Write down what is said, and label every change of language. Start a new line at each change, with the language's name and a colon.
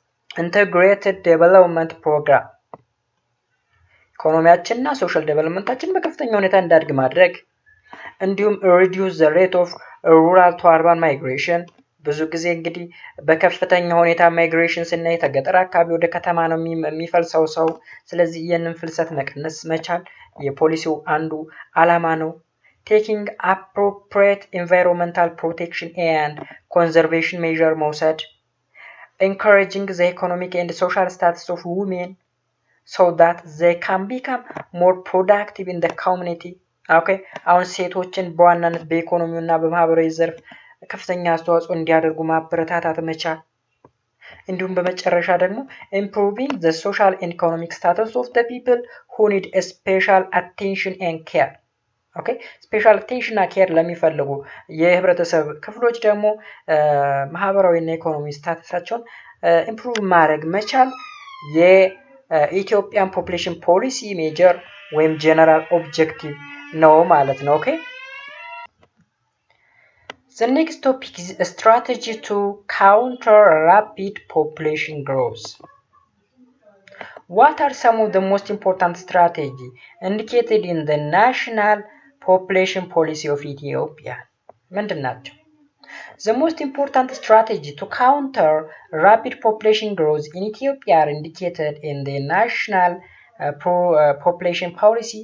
Amharic: ኢንተግሬትድ ዴቨሎፕመንት ፕሮግራም ኢኮኖሚያችንና ሶሻል ዴቨሎፕመንታችን በከፍተኛ ሁኔታ እንዳድግ ማድረግ እንዲሁም
English: reduce the rate of rural to urban migration
Amharic: ብዙ ጊዜ እንግዲህ በከፍተኛ ሁኔታ ማይግሬሽን ስናይ ከገጠር አካባቢ ወደ ከተማ ነው የሚፈልሰው ሰው። ስለዚህ ይህንን ፍልሰት መቀነስ መቻል የፖሊሲው አንዱ ዓላማ ነው።
English: taking appropriate environmental protection and conservation measure
Amharic: መውሰድ
English: encouraging the economic and social status of women so that they can become more productive in the community.
Amharic: okay አሁን ሴቶችን በዋናነት በኢኮኖሚውና በማህበራዊ ዘርፍ ከፍተኛ አስተዋጽኦ እንዲያደርጉ ማበረታታት መቻል። እንዲሁም በመጨረሻ ደግሞ
English: improving the social and economic status of the people who need a special attention and care.
Amharic: okay
English: special attention and care
Amharic: ለሚፈልጉ የህብረተሰብ ክፍሎች ደግሞ ማህበራዊና ኢኮኖሚ ስታተሳቸውን ኢምፕሩቭ ማድረግ መቻል የኢትዮጵያን ፖፑሌሽን ፖሊሲ ሜጀር ወይም ጀነራል ኦብጀክቲቭ ነው ማለት ነው።
English: okay the next topic is a strategy to counter rapid population growth. What are some of the most important strategies indicated in the national population policy of Ethiopia?
Amharic: ምንድን ናቸው?
English: The most important strategy to counter rapid population growth in Ethiopia are indicated in the national population policy.